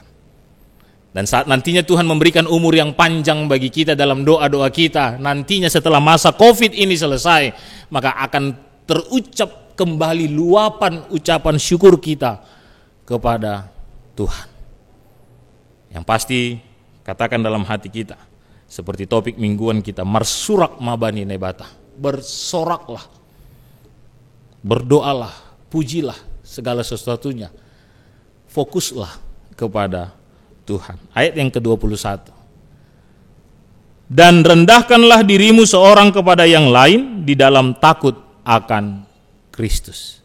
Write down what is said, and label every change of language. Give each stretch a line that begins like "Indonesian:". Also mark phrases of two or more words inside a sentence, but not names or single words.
Indonesian: Dan saat nantinya Tuhan memberikan umur yang panjang bagi kita dalam doa-doa kita, nantinya setelah masa COVID ini selesai, maka akan terucap kembali luapan ucapan syukur kita kepada Tuhan. Yang pasti katakan dalam hati kita, seperti topik mingguan kita,
Batak Simalungun: marsurak mabani nebata,
Indonesian: bersoraklah, berdoalah, pujilah segala sesuatunya, fokuslah kepada Tuhan. Ayat yang ke-21. Dan rendahkanlah dirimu seorang kepada yang lain di dalam takut akan Kristus.